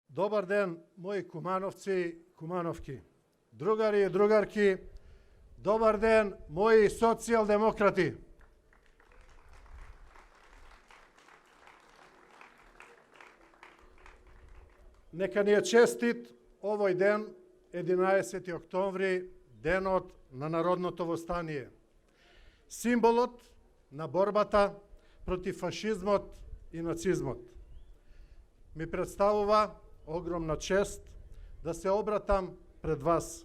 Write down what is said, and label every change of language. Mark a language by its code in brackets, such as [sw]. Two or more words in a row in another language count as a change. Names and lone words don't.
[mk] Добар ден, моји Кумановци, Кумановки, другари и другарки, добар ден, моји социјалдемократи. Neka ни е честит овој ден, 11 октомври, денот на народното востание. Символот на борбата против фашизмот и нацизмот. Ми представува огромна чест да се обратам пред вас.